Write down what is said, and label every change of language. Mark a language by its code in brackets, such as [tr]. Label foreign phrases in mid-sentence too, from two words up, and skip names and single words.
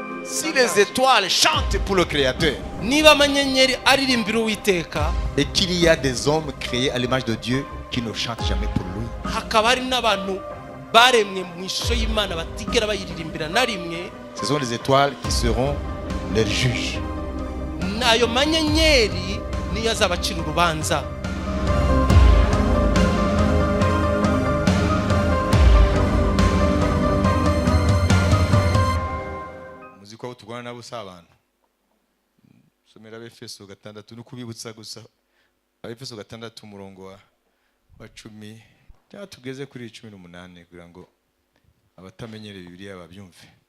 [fr] Si les étoiles chantent pour le Créateur et qu'il y a des hommes créés à l'image de Dieu qui ne chantent jamais pour lui, ce sont les étoiles qui seront les juges. [rw] Muziko aho tugwana nabo sabana somera Efeso 6 no kubibutsa gusa Efeso 6 umurongo wa 10 cyangwa tugeze kuri 18 kugira ngo abatamenyereye Bibiliya babyumve.